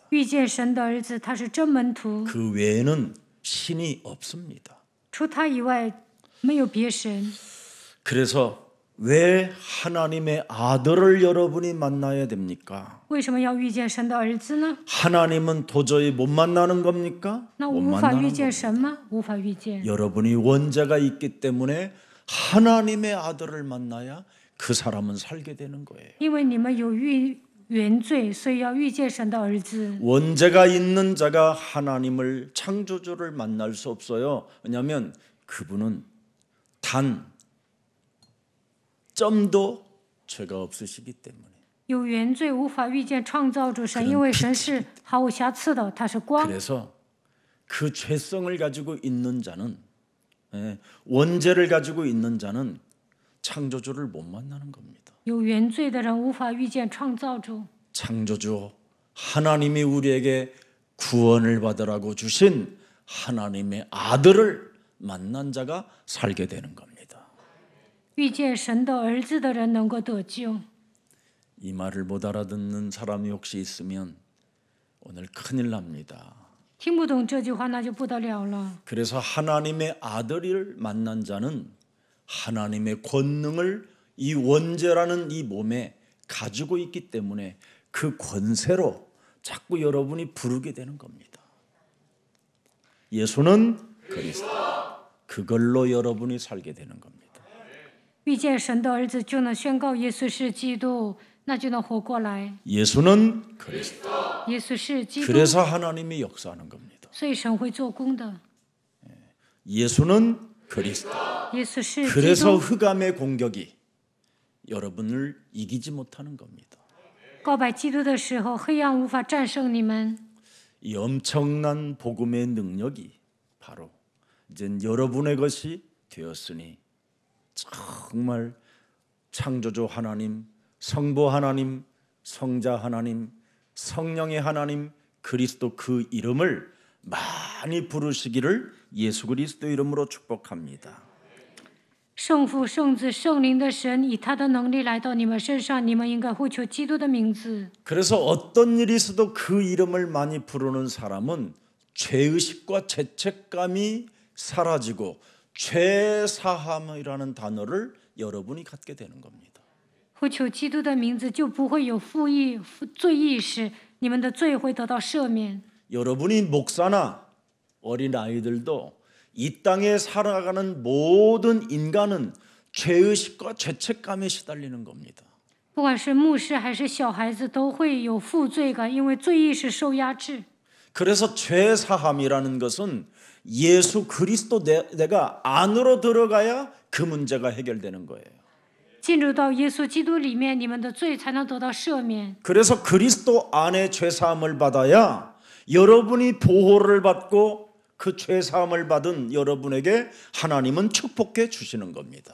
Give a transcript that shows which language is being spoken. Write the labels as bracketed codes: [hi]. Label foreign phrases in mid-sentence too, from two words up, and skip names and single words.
[zh] 遇见神的儿子，他是真门徒， [ko] 그 외에는 신이 없습니다. [zh] 除他以外没有别神。 [ko] 그래서 왜 하나님의 아들을 여러분이 만나야 됩니까? [zh] 为什么要遇见神的儿子呢？ [ko] 하나님은 도저히 못 만나는 겁니까? [zh] 那 [ko] 못 [zh] 无法遇 [ko] 만나는 [zh] 见 [ko] 겁니다. [zh] 神吗？无法遇见， [ko] 여러분이 원죄가 있기 때문에 하나님의 아들을 만나야 그 사람은 살게 되는 거예요. [zh] 因为你们有原罪，所以要遇见神的儿子。 [ko] 원죄가 있는 자가 하나님을 창조주를 만날 수 없어요. 왜냐하면 그분은 단 점도 죄가 없으시기 때문에. [zh] 有原罪无法遇见创造主神，因为神是毫无瑕疵的，他是光。 [ko] 그래서 그 죄성을 가지고 있는 자는 원죄를 가지고 있는 자는 창조주를 못 만나는 겁니다. [zh] 有原罪的人无法遇见创造主。 [ko] 창조주 하나님이 우리에게 구원을 받으라고 주신 하나님의 아들을 만난 자가 살게 되는 겁니다. [zh] 遇见神的儿子的人能够得救。 [ko] 이 말을 못 알아듣는 사람이 혹시 있으면 오늘 큰일 납니다. [zh] 听不懂这句话，那就不得了了。 [ko] 그래서 하나님의 아들을 만난 자는 하나님의 권능을 이 원죄라는 이 몸에 가지고 있기 때문에 그 권세로 자꾸 여러분이 부르게 되는 겁니다. 예수는 그리스도. 그걸로 여러분이 살게 되는 겁니다. [zh] 遇见神的儿子，就能宣告耶稣是基督，那就能活过来。 [ko] 예수는 그리스도. [zh] 耶稣是基督， [ko] 그래서 하나님이 역사하는 겁니다. [zh] 所以神会做工的。 [ko] 예수는 그리스도. [zh] 耶稣是基 [ko] 그래서 [zh] 督， [ko] 흑암의 공격이 여러분을 이기지 못하는 겁니다. [zh] 告白基督的时候，黑暗无法战胜你们。 [ko] 이 엄청난 복음의 능력이 바로 이제 여러분의 것이 되었으니 정말 창조주 하나님, 성부 하나님, 성자 하나님, 성령의 하나님, 그리스도 그 이름을 많이 부르시기를 예수 그리스도 이름으로 축복합니다. [zh] 圣父、圣子、圣灵的神以他的能力来到你们身上，你们应该呼求基督的名字。 [ko] 그래서 어떤 일이 있어도 그 이름을 많이 부르는 사람은 죄의식과 죄책감이 사라지고 죄사함이라는 단어를 여러분이 갖게 되는 겁니다. [zh] 呼求基督的名字，就不会有罪意识，你们的罪会得到赦免。 [ko] 여러분이 목사나 어린 아이들도 이 땅에 살아가는 모든 인간은 죄의식과 죄책감에 시달리는 겁니다. [zh] 不管是牧师还是小孩子，都会有负罪感，因为罪意识受压制。 [ko] 그래서 죄사함이라는 것은 예수 그리스도 내가 안으로 들어가야 그 문제가 해결되는 거예요. [zh] 进入到耶稣基督里面，你们的罪才能得到赦免。 [ko] 그래서 그리스도 안에 죄사함을 받아야 여러분이 보호를 받고 그 죄사함을 받은 여러분에게 하나님은 축복해 주시는 겁니다.